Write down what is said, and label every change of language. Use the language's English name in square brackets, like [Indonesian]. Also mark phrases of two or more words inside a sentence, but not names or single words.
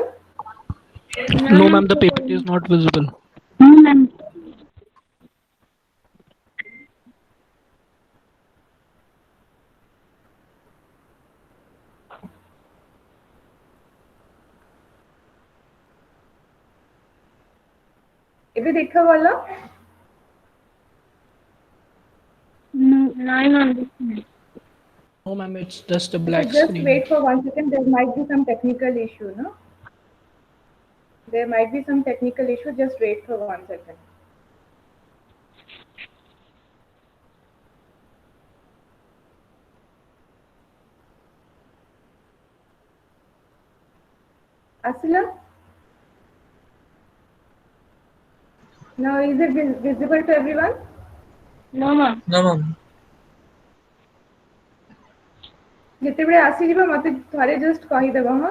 [English] No, ma'am, the PPT is not visible. No, ma'am. [Odia] ଏବେ ଦେଖା ଗଲା? [English] No, ma'am. No, ma'am, it's just a Okay, black just screen. wait for 1 second. There might be some technical issue, no? There might be some technical issue. Just wait for 1 second. Asila? Now is it visible to everyone? No, ma'am. No, ma'am. [Odia] ଯେତେବେଳେ ଆସିଯିବ ମତେ ଥରେ just କହିଦେବ ହଁ?